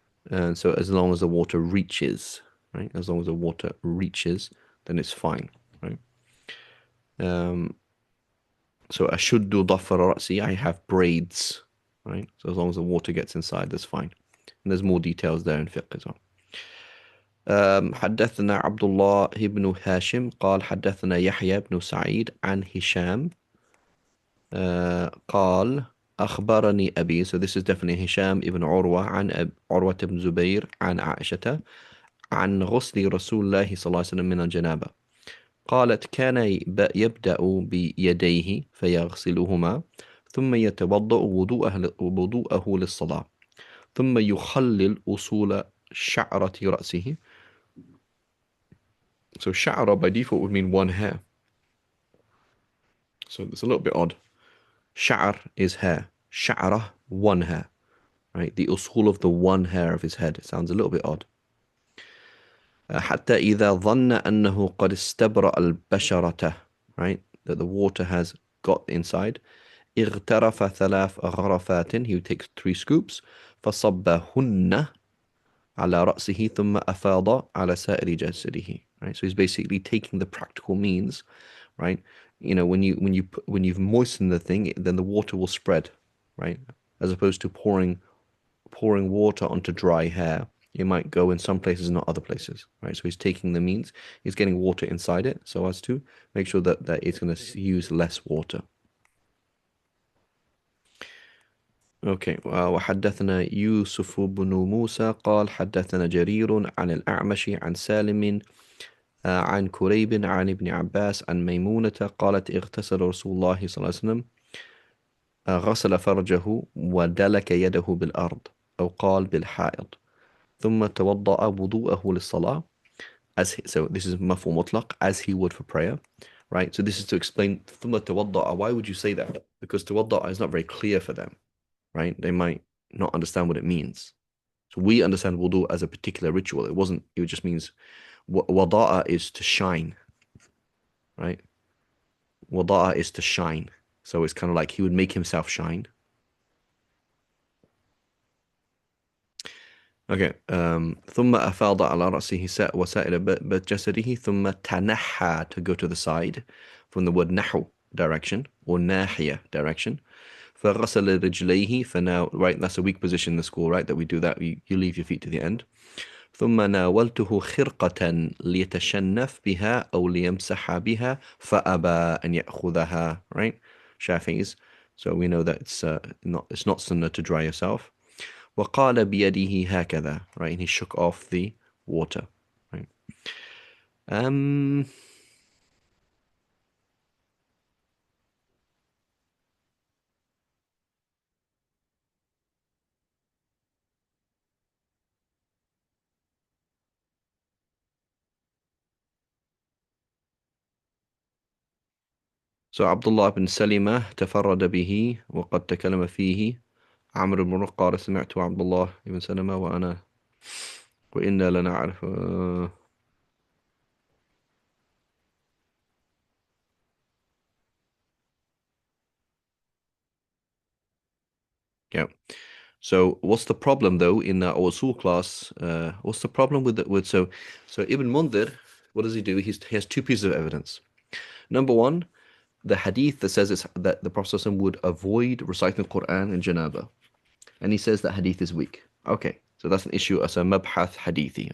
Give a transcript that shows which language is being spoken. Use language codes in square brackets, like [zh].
[en] And so as long as the water reaches, right? As long as the water reaches, then it's fine, right? So ashuddu dhafar ra'si, I have braids, right? So as long as the water gets inside, that's fine. And there's more details there in fiqh as well. [ar] حدثنا عبد الله بن هاشم قال حدثنا يحيى بن سعيد عن هشام قال أخبرني أبي, [en] so this is definitely Hisham ibn Urwa [ar] عن عروة بن زبير عن عائشة عن غسل رسول الله صلى الله عليه وسلم من الجنابة قالت كان يبدأ بيديه فيغسلهما ثم يتوضأ وضوءه للصلاة ثم يخلل أصول شعرة رأسه. [en] So sha'ra by default would mean one hair. So it's a little bit odd. Sha'r is hair. Sha'ra, one hair. Right? The usul of the one hair of his head. It sounds a little bit odd. [ar] حتى إذا ظن أنه قد استبرأ البشرة, right? [en] That the water has got inside. [ar] اغترف 3 غرفات, [en] he would take 3 scoops. [ar] فصبهن على رأسه ثم أفاض على سائر جسده. [en] Right? So he's basically taking the practical means, right? You know, when you've moistened the thing, then the water will spread, right? As opposed to pouring water onto dry hair, it might go in some places, not other places, right? So he's taking the means, he's getting water inside it, so as to make sure that it's going to use less water. Okay. [ar] وحدثنا يوسف بن موسى قال حدثنا جرير عن الأعمش عن سالم عن كريب عن ابن عباس عن ميمونة قالت اغتسل رسول الله صلى الله عليه وسلم غسل فرجه ودلك يده بالأرض أو قال بالحائط ثم توضأ وضوءه للصلاة [en] so this is [ar] مفهوم مطلق [en] as he would for prayer, right? So this is to explain [ar] ثم توضأ. [en] Why would you say that? Because توضأ is not very clear for them, right? They might not understand what it means. So we understand wudu as a particular ritual. It just means wada'a is to shine, right? Wada'a is to shine. So it's kind of like he would make himself shine. Okay. [ar] ثم أفاض على رأسه وسائل جسده ثم تنحى [en] to go to the side from the word نحو direction or ناحية direction. [ar] فغسل رجليه [en] for now, right? That's a weak position in the school, right? That we do that. You leave your feet to the end. [ar] ثم ناولته خرقة ليتشنف بها أو ليمسح بها فأبى أن يأخذها, right? [en] Shafi'is. So we know that it's not sunnah to dry yourself. [ar] وقال بيده هكذا, right? [en] And he shook off the water, right? [ar] So Abdullah ibn Salima تفرد به وقد تكلم فيه عمرو بن قال سمعت عبد الله بن سلمة وإنا لنعرف yeah. [en] So what's the problem though in our Usul class? What's the problem with so Ibn Mundhir, what does he do? He has two pieces of evidence. Number one, the hadith that says that the Prophet ﷺ would avoid reciting the Quran in janaba. And he says that hadith is weak. Okay, so that's an issue as a mabhath hadithi.